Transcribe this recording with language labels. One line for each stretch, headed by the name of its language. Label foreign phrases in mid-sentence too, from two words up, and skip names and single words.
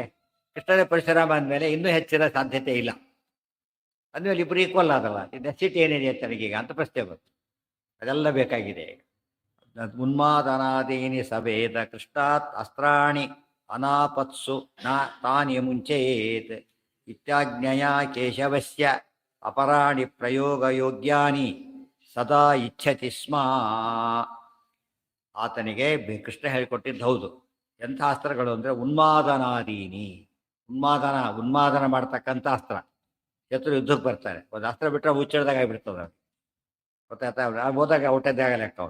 Kannada: ಕೃಷ್ಣನೇ ಪರಶುರಾಮ ಅಂದಮೇಲೆ ಇನ್ನೂ ಹೆಚ್ಚಿನ ಸಾಧ್ಯತೆ ಇಲ್ಲ. ಅಂದಮೇಲೆ ಇಬ್ಬರು ಈಕ್ವಲ್ ಆದಲ್ಲ, ನೆಸಿಟಿ ಏನಿದೆ ತನಗೀಗ ಅಂತ ಪ್ರಶ್ನೆ ಬಂತು. ಅದೆಲ್ಲ ಬೇಕಾಗಿದೆ ಈಗ.
Sanskrit: ಉನ್ಮಾದನಾದೀನಿ ಸವೇದ ಕೃಷ್ಣಾತ್ ಅಸ್ತ್ರಾಣಿ ಅನಾಪತ್ಸು ನ ತಾನಿ ಮುಂಚೇತ್ ಇತ್ಯಾಜ್ಞಯ ಕೇಶವಸ್ಯ ಅಪರಾಣಿ ಪ್ರಯೋಗಯೋಗ್ಯಾನಿ ಸದಾ ಇಚ್ಛತಿ ಸ್ಮ.
Kannada: ಆತನಿಗೆ ಕೃಷ್ಣ ಹೇಳಿಕೊಟ್ಟಿದ್ದು ಹೌದು. ಎಂಥ ಅಸ್ತ್ರಗಳು ಅಂದರೆ ಉನ್ಮಾದನಾದೀನಿ. ಉನ್ಮಾದನ ಮಾಡ್ತಕ್ಕಂಥ ಅಸ್ತ್ರ. ಶತ್ರು ಯುದ್ಧಕ್ಕೆ ಬರ್ತಾರೆ, ಒಂದು ಅಸ್ತ್ರ ಬಿಟ್ಟರೆ ಮುಚ್ಚಿಡ್ದಾಗ ಆಗಿಬಿಡ್ತದೆ. ಗೊತ್ತಾಯ್ತಾ? ಹೋದಾಗ ಔಟದ್ದೇ ಆಗಲ್ಲ ಅವನು.